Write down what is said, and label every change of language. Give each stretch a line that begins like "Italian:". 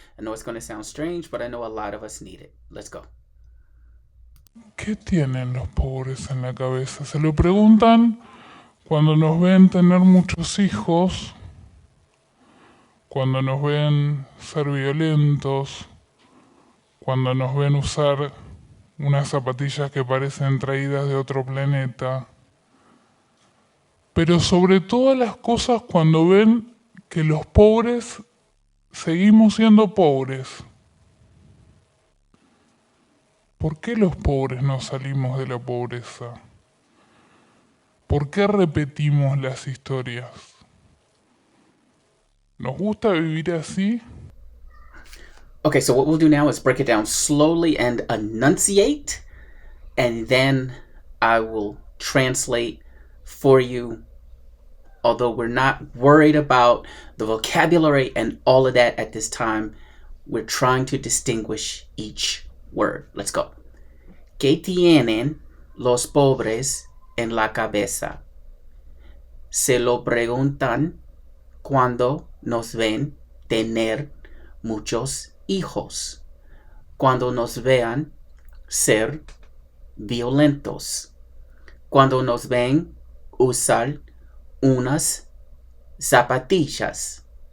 English: I know it's going to sound strange, but I know a lot of us need it. Let's go.
Spanish: ¿Qué tienen los pobres en la cabeza? Se lo preguntan cuando nos ven tener muchos hijos, cuando nos ven ser violentos, cuando nos ven usar unas zapatillas que parecen traídas de otro planeta. Pero sobre todas las cosas cuando ven que los pobres seguimos siendo pobres. ¿Por qué los pobres no salimos de la pobreza? ¿Por qué repetimos las historias? ¿Nos gusta vivir así?
English: Okay, so what we'll do now is break it down slowly and enunciate, and then I will translate for you. Although we're not worried about the vocabulary and all of that at this time, we're trying to distinguish each word. Let's go.
Spanish: ¿Qué tienen los pobres en la cabeza? Se lo preguntan cuando nos ven tener muchos hijos, cuando nos vean ser violentos, cuando nos ven usar unas zapatillas